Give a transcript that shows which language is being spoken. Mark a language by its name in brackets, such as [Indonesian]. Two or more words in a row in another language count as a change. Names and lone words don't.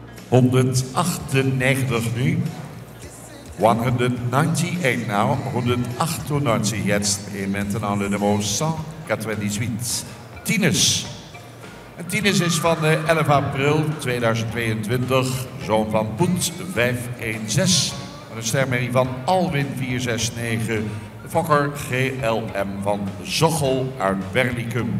[Dutch] 198 nu. [English] 198 now. [German] 198 jetzt. [French] Et maintenant le numéro 198. [Dutch] Tines. En Tines is van 11 april 2022. Zoon van Poet 516. Met een stermerrie van Alwin 469. De fokker GLM van Zochel uit Berlicum.